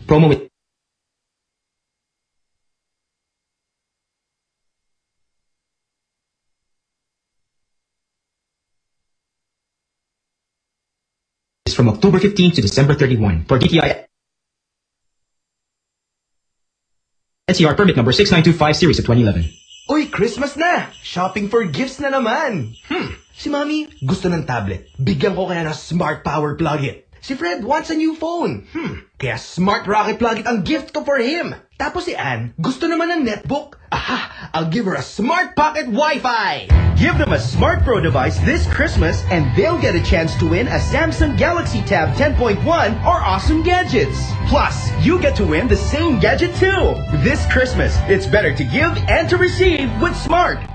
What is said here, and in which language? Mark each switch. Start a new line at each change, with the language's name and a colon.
English: Promo with from October 15 to December 31 for DTI NCR permit number 6925 series of 2011.
Filipino: Uy, Christmas na!
English: Shopping for gifts
Filipino: na naman! Si Mami, gusto ng tablet. Bigyan ko kaya na smart power plug it.
English: Si Fred wants a new phone.
Filipino: Kaya smart rocket plug it ang gift ko
English: for him.
Filipino: Tapos si Ann, gusto naman ng netbook. Aha!
English: I'll give her a smart pocket Wi-Fi! Give them a Smart Pro device this Christmas and they'll get a chance to win a Samsung Galaxy Tab 10.1 or awesome gadgets. Plus, you get to win the same gadget too. This Christmas, it's better to give and to receive with Smart.